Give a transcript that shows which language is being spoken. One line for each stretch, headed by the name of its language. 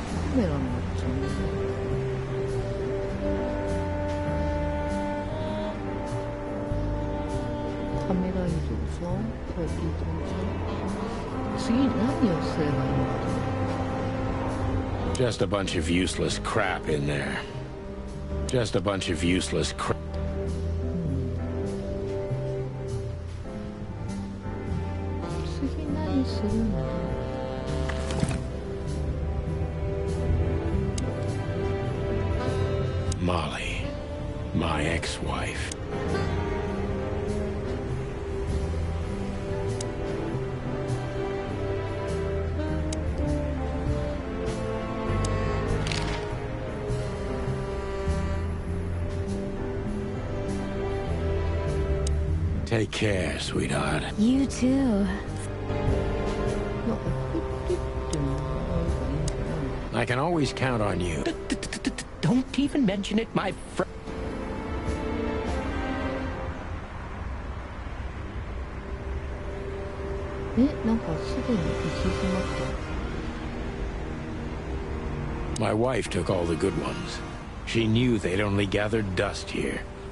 Japanese: カメラになっちゃうんだよ。カメラ移動じゃん。はい、移動じゃん。次何をすればいいのか
English: Just a bunch of useless crap in there. Just a bunch of useless crap.
Japanese: 次何するの。
English: Molly, my ex-wife. Take care, sweetheart. You too.
Japanese: なんか送ってってもらえばいいんじゃないの。
English: I can always count on you. Don't even mention it, my friend.
Japanese: なんかすでに行き詰まって
English: My wife took all the good ones. She knew they'd only gathered dust here.